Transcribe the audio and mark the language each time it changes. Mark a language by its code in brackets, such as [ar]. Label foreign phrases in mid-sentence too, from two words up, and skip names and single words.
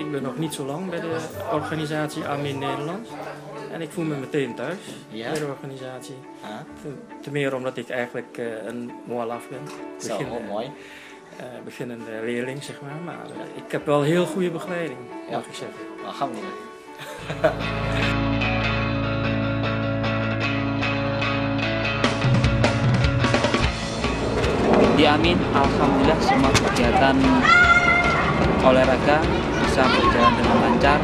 [nl] Ik ben nog niet zo lang bij de organisatie Amin Nederland. En ik voel me meteen thuis bij de organisatie. Ten meer omdat ik eigenlijk een mualaf ben. mooi. Beginnende leerling, zeg maar. Maar ik heb wel heel goede begeleiding, mag ik zeggen. Alhamdulillah. [id] Di Amin, alhamdulillah semua kegiatan olahraga bisa berjalan dengan lancar.